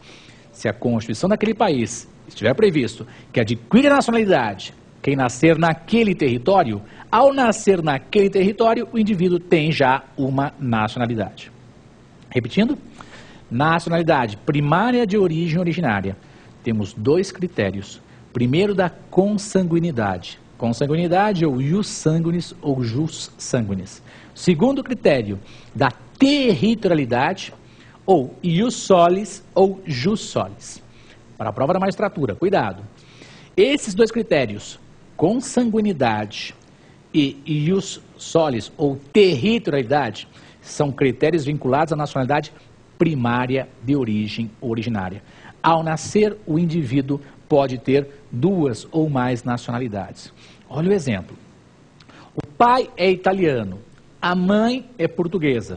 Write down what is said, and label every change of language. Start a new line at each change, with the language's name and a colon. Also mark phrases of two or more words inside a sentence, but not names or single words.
Portuguese: Se a Constituição daquele país estiver previsto que adquire a nacionalidade quem nascer naquele território, ao nascer naquele território, o indivíduo tem já uma nacionalidade. Repetindo, nacionalidade primária de origem originária. Temos dois critérios. Primeiro, da consanguinidade. Consanguinidade ou
Latin: ius sanguinis
Portuguese: ou
Latin: jus sanguinis.
Portuguese: Segundo critério, da territorialidade ou
Latin: ius solis
Portuguese: ou
Latin: jus solis.
Portuguese: Para a prova da magistratura, cuidado. Esses dois critérios, consanguinidade e
Latin: ius solis
Portuguese: ou territorialidade, são critérios vinculados à nacionalidade primária de origem originária. Ao nascer, o indivíduo pode ter duas ou mais nacionalidades. Olha o exemplo. O pai é italiano, a mãe é portuguesa.